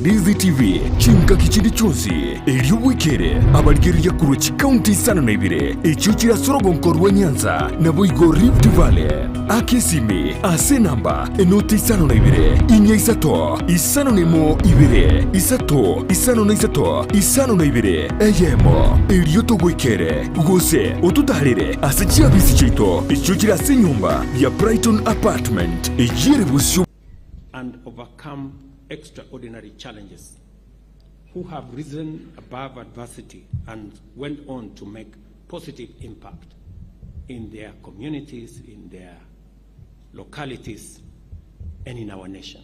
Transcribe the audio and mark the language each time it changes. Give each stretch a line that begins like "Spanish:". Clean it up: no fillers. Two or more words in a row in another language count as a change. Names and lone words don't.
Gusii: Ndizi TV chinka kichindi chonsi ery'obwekere abalirya kurwa chikaunti isano na ibire ekyo kirasorogo nkorwa Nyanza na boigo Rift Valley akesimi ase namba enoti isano na ibire inya isato isano nemo ibire isato isano na isato isano na ibire eyemo ery'otobwekere gose otutalire ase chiabisi chito ekyo kirase nyumba ya Brighton Apartment ejire busyo
English: and overcome extraordinary challenges, who have risen above adversity and went on to make positive impact in their communities, in their localities, and in our nation.